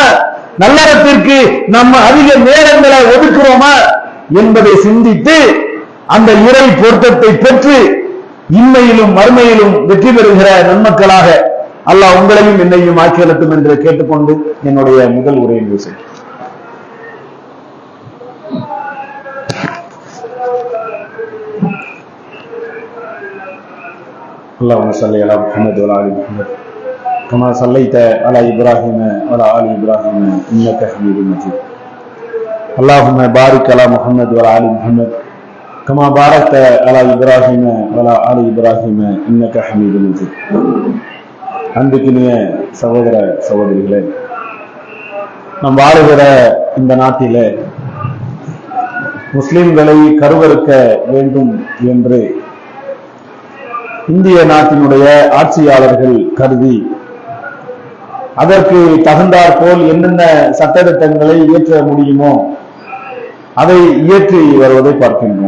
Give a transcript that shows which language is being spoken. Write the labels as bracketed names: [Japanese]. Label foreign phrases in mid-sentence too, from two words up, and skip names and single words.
[Tamil] நல்லறத்திற்கு நம்ம அதிக நேரங்களை ஒதுக்குறோமா என்பதை சிந்தித்து அந்த இறை பொருத்தத்தை பெற்று இன்மையிலும் மறுமையிலும் வெற்றி பெறுகிற நன்மக்களாக அல்லாஹ் உங்களையும் என்னையும் ஆக்கியலட்டும் என்று கேட்டுக்கொண்டு என்னுடைய முதல் உரையை பேச [Arabic] اللهم صل على محمد وعلى ال محمد كما صليت على ابراهيم وعلى ال ابراهيم انك حميد مجيد اللهم بارك على محمد وعلى ال محمد كما باركت على ابراهيم وعلى ال ابراهيم انك حميد مجيد. [Tamil] அன்புக்கினிய சகோதர சகோதரிகளே, நாம் வாழுகிற இந்த நாட்டிலே முஸ்லிம்களை கருவறுக்க வேண்டும் என்று இந்திய நாட்டினுடைய ஆட்சியாளர்கள் கருதி அதற்கு தகுந்தாற் போல் என்னென்ன சட்டத்திட்டங்களை இயற்ற முடியுமோ அதை இயற்றி வருவதை பார்க்கின்றோம்.